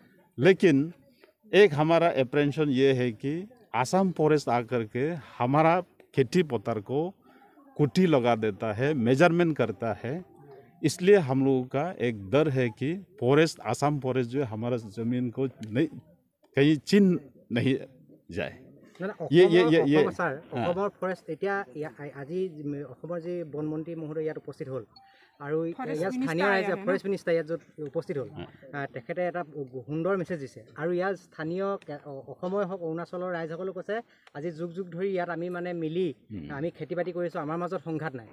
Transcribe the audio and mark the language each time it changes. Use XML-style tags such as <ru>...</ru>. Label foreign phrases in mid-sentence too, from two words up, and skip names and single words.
<hi>लेकिन एक हमारा अप्रेंशन ये है कि असम फॉरेस्ट आकर के हमारा खेती पत्थर को कुटी लगा देता है, मेजरमेंट करता है। इसलिए हम लोगों का एक डर है कि फॉरेस्ट, असम फॉरेस्ट जो है हमारा ज़मीन को नहीं कहीं छीन नहीं जाए।</hi> <as>फरेस्ट আজি যি বনমন্ত্ৰী মহোদয় ইয়াত উপস্থিত হ'ল আৰু ইয়াত স্থানীয় ৰাইজে</as> <en>forest minister</en> <as>ইয়াত য'ত উপস্থিত হ'ল, তেখেতে এটা সুন্দৰ মেছেজ দিছে। আৰু ইয়াৰ স্থানীয় অসমৰে হওক অৰুণাচলৰ ৰাইজসকলেও কৈছে আজি যুগ যুগ ধৰি ইয়াত আমি মানে মিলি আমি খেতি বাতি কৰিছোঁ, আমাৰ মাজত সংঘাত নাই।</as>